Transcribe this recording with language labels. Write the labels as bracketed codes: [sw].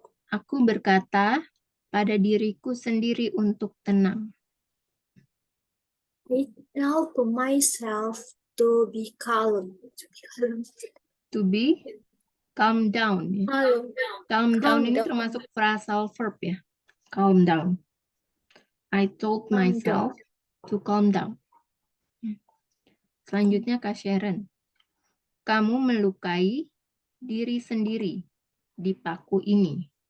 [id] Aku berkata pada diriku sendiri untuk tenang. [en] I tell to myself to be calm. To be calm down. Ya. Calm down [id] ini termasuk [en] phrasal verb ya. Calm down. I told myself to calm down. [id] Selanjutnya Kak Sharon. Kamu melukai diri sendiri di paku ini.